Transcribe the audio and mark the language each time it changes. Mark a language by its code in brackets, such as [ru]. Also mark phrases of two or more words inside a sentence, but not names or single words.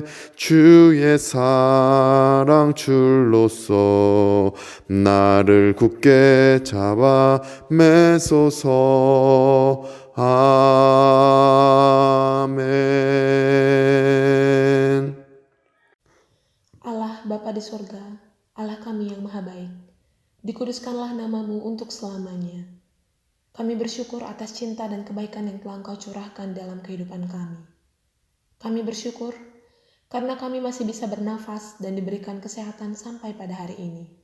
[ko] 주의 사랑 줄로서 나를 굳게 잡아 매소서. 아멘. [id] Allah Bapa di surga, Allah kami yang maha baik, dikuduskanlah namamu untuk selamanya. Kami bersyukur atas cinta dan kebaikan yang telah Engkau curahkan dalam kehidupan kami. Kami bersyukur karena kami masih bisa bernafas dan diberikan kesehatan sampai pada hari ini.